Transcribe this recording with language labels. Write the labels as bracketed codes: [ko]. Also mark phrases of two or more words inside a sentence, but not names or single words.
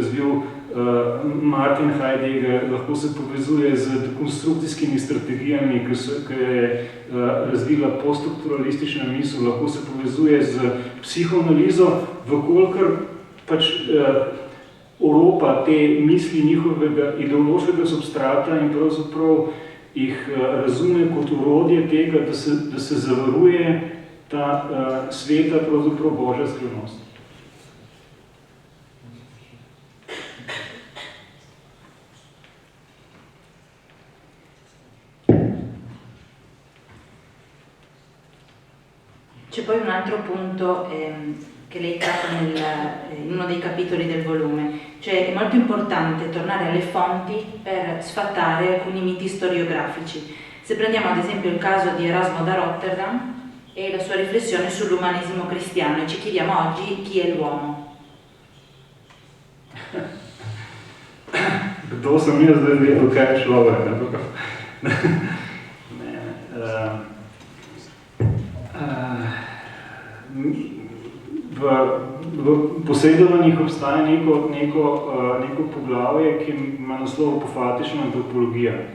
[sl] razvil Martin Heidegger, lahko se povezuje z dekonstrukcijskimi strategijami, ki je razvila poststrukturalistična misel, lahko se povezuje z psihoanalizo, vkolikor pač oropa te misli njihovega ideološkega substrata in pravzaprav jih razume kot orodje tega, da se zavaruje ta sveta, pravzaprav Božja skrivnost. [it] C'è poi un altro punto che lei tratta in uno dei capitoli del volume, cioè è molto importante tornare alle fonti per sfatare alcuni miti storiografici. Se prendiamo ad esempio il caso di Erasmo da Rotterdam e la sua riflessione sull'umanesimo cristiano, e ci chiediamo oggi chi è l'uomo. [sl] Kdo sem jaz zdaj vedel, kaj je človek? V posredovanjih obstaja neko poglavje, ki ima naslov apofatična antropologija.